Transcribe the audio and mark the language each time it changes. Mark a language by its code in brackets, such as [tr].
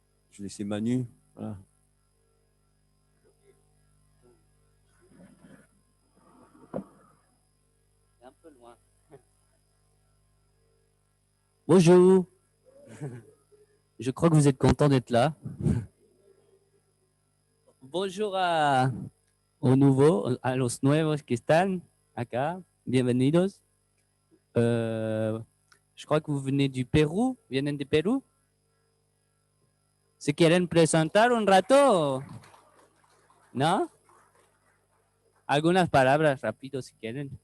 [fr] Je vais laisser Manu. Voilà. Un peu loin. Bonjour. Je crois que vous êtes content d'être là. Bonjour aux nouveaux, [es] a los nuevos que están acá. Bienvenidos. [fr] Je crois que vous venez du Pérou. [es] ¿Vienen de Perú? ¿Se quieren presentar un rato? ¿No? Algunas palabras rápido si quieren.